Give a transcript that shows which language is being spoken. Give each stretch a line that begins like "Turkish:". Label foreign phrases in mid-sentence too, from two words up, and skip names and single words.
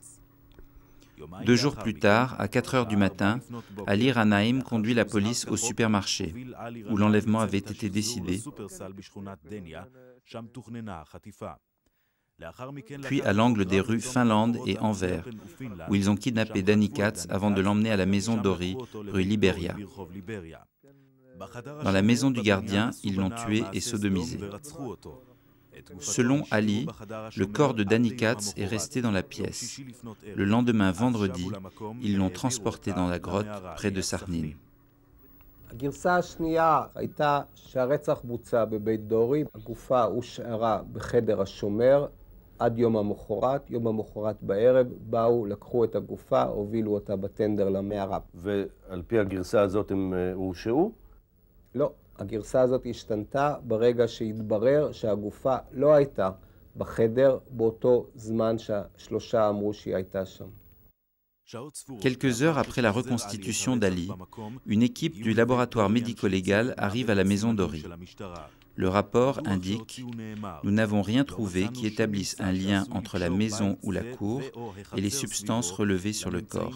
French: 2 jours plus tard, à 4 heures du matin, Ali Ranaim conduit la police au supermarché, où l'enlèvement avait été décidé, puis à l'angle des rues Finlande et Anvers, où ils ont kidnappé Danny Katz avant de l'emmener à la maison d'Ori, rue Liberia. Dans la maison du gardien, ils l'ont tué et sodomisé. Selon Ali, le corps de Danny Katz est resté dans la pièce. Le lendemain, vendredi, ils l'ont transporté dans la grotte près de Sarnin.
Hebrew: הגרסה השנייה הייתה שהרצח בוצע בבית דורי, הגופה הושארה בחדר השומר עד יום המחרת. יום המחרת בערב באו, לקחו את הגופה, הובילו אותה בטנדר למערה. ועל פי הגרסה הזאת הם הורשעו? לא, הגרסה הזאת השתנתה ברגע שהתברר שהגופה לא הייתה בחדר באותו זמן שהשלושה אמרו שהיא הייתה שם.
French: Quelques heures après la reconstitution d'Ali, une équipe du laboratoire médico-légal arrive à la maison d'Ori. Le rapport indique « Nous n'avons rien trouvé qui établisse un lien entre la maison ou la cour et les substances relevées sur le corps.